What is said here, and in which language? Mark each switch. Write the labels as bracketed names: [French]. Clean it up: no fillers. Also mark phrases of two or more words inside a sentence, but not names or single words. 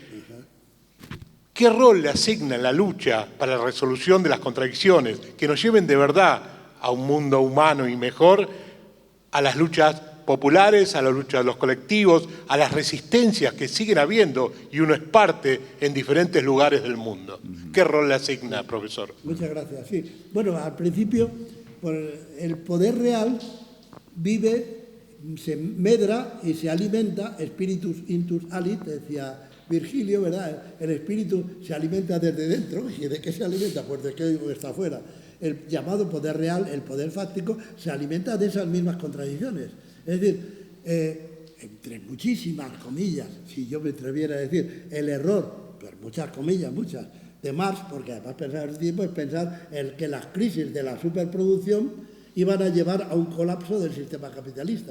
[Spanish] qué rol le asigna en la lucha para la resolución de las contradicciones que nos lleven de verdad a un mundo humano y mejor, a las luchas populares, a la lucha de los colectivos, a las resistencias que siguen habiendo y uno es parte en diferentes lugares del mundo? ¿Qué rol le asigna, profesor? Muchas gracias. Sí. Bueno, al principio, el poder real vive, se medra y se alimenta, [Latin] spiritus intus alit, [Spanish] decía Virgilio, ¿verdad? El espíritu se alimenta desde dentro. ¿Y de qué se alimenta? Pues de qué está afuera. El llamado poder real, el poder fáctico, se alimenta de esas mismas contradicciones. Es decir, entre muchísimas comillas, si yo me atreviera a decir, el error, pero muchas comillas, muchas, de Marx, porque además pensar el tiempo es pensar que las crisis de la superproducción iban a llevar a un colapso del sistema capitalista.